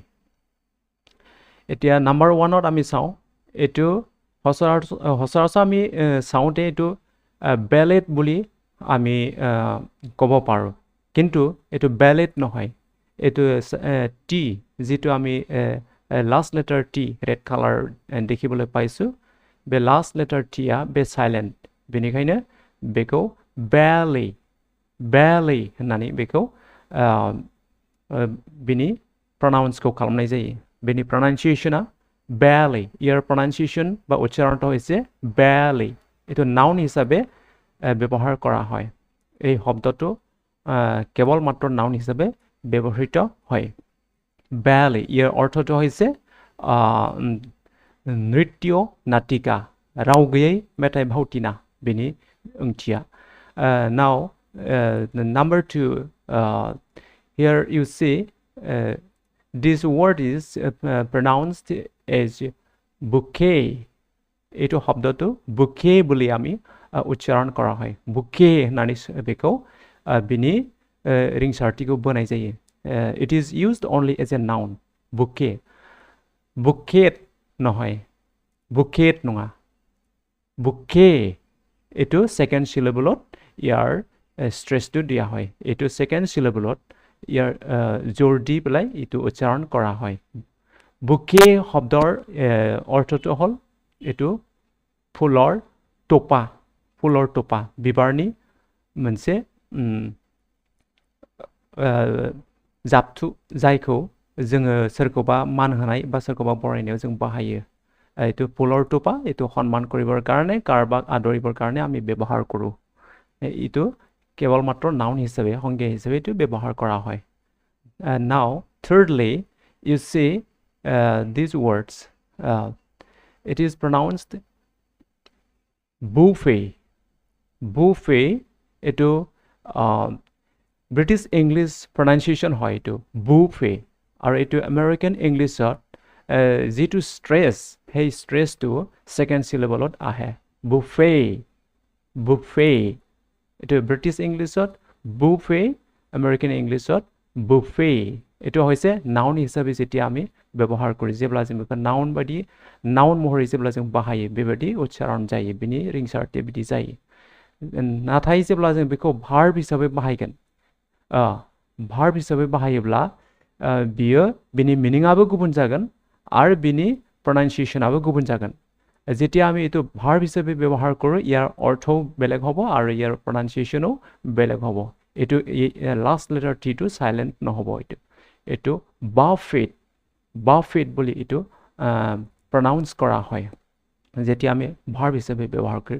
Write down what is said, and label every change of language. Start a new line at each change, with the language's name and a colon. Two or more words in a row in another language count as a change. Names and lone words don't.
Assamese: এতিয়া নাম্বাৰ 1ত আমি চাওঁ, এইটো সচৰাচৰ আমি চাওঁতে এইটো বেলেট বুলি আমি ক'ব পাৰোঁ, কিন্তু এইটো বেলেট নহয়। এইটো টি যিটো আমি
English: last letter T red colour
Assamese: দেখিবলৈ পাইছোঁ,
Bodo: बे
English: last letter
Bodo: टीया बे साइलेंट, बेनिखायनो बेखौ बेली होननानै बेखौ बिनि प्रनाउन्सखौ खालामनाय जायो। बेनि प्रनाउन्सिएशना बेली,
Assamese: ইয়াৰ প্ৰনাউন্সিয়েশন বা উচ্চাৰণটো হৈছে বেলি। এইটো नाउन হিচাপে ব্যৱহাৰ কৰা হয়। এই শব্দটো কেৱল মাত্ৰ নাউন হিচাপে ব্যৱহৃত হয়। বেলি ইয়াৰ অৰ্থটো হৈছে
Bodo: नृत्य नाटिका, राव गैयै मेथाइ भावथिना बेनि ओंथिया।
English: Now number 2, here you see this word is pronounced as bouquet.
Assamese: এইটো শব্দটো বুকে বুলি আমি উচ্চাৰণ কৰা হয়।
Bodo: বুকে होननानै बेखौ बिनि रिंसारथिखौ बोनाय जायो।
English: It is used only as a noun.
Assamese: बुके, बुकेट নহয়, বুকেট নঙা, বুকে এইটো
English: second syllableত
Assamese: ইয়াৰ স্ট্ৰেছটো দিয়া হয়। এইটো
English: second syllableত
Assamese: ইয়াৰ জোৰ দি পেলাই এইটো উচ্চাৰণ কৰা হয়। বুকে শব্দৰ অৰ্থটো হ'ল এইটো ফুলৰ টোপা,
Bodo: बिबारनि मोनसे जाबथु जायखौ जोङो सोरखौबा मान होनाय बा सोरखौबा बरायनायाव जों बाहायो।
Assamese: এইটো ফুলৰ টোপা, এইটো সন্মান কৰিবৰ কাৰণে, কাৰোবাক আদৰিবৰ কাৰণে আমি ব্যৱহাৰ কৰোঁ। এইটো কেৱল মাত্ৰ নাউন হিচাপে, সংজ্ঞা হিচাপে এইটো ব্যৱহাৰ কৰা হয়।
English: Now thirdly, you see these words, it is pronounced buffet.
Assamese: এইটো
English: British English pronunciation
Assamese: হয় এইটো বুফে, আৰু এইটো
English: American Englishত
Assamese: যিটো স্ট্ৰেছ সেই স্ট্ৰেছটো
English: second syllableত
Assamese: আহে। বুফে এইটো
English: British Englishত
Assamese: বুফে,
English: American Englishত
Assamese: বুফে। এইটো হৈছে নাউন হিচাপে যেতিয়া আমি ব্যৱহাৰ কৰোঁ,
Bodo: जेब्ला जों बेखौ नाउन महरै जेब्ला जों बाहायो बेबायदि उच्चारण जायो, बिनि रिंसारथि बिदि जायो। नाथाय जेब्ला जों बेखौ भार्ब हिसाबै बाहायगोन, भार्ब हिसाबै बाहायोब्ला बियो बिनि मिनिंआबो गुबुन जागोन आरो बिनि प्रनाउन्सिएशनाबो गुबुन जागोन।
Assamese: যেতিয়া আমি এইটো ভাৰ্ব হিচাপে ব্যৱহাৰ কৰোঁ, ইয়াৰ অৰ্থও বেলেগ হ'ব আৰু ইয়াৰ প্ৰনাউন্সিয়েশনো বেলেগ হ'ব। এইটো
English: last letter
Assamese: টিটো সাইলেন্ট নহ'ব। এইটো বাফেট বুলি এইটো প্ৰনাউন্স কৰা হয় যেতিয়া আমি ভাৰ্ব হিচাপে ব্যৱহাৰ কৰোঁ।